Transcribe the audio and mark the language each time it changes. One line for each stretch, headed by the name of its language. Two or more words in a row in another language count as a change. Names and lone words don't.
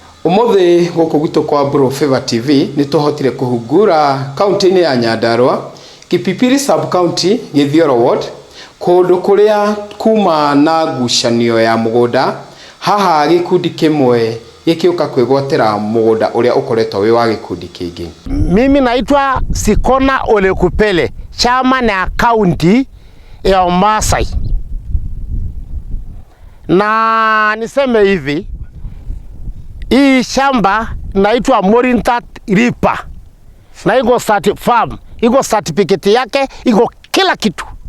Kikuyu: Umuthi guku gitu kwa Bro Favor TV ni tuhotire kuhungura kaunti-ini ya Nyandarua, Kipipiri
English: sub county,
Kikuyu: Githioro ward, kundu kuria kuma na ngucanio ya mugunda haha gikundi kimwe gikiuka kwigwatira mugunda uria ukoretwo wi wa gikundi kingi.
Swahili: Mimi naitwa Sikona Ole Kupele, chama na county ya Masai. Na niseme hivi, hii shamba naitwa Morintat Ripa. Na iko farm, iko certificate yake, iko kila kitu.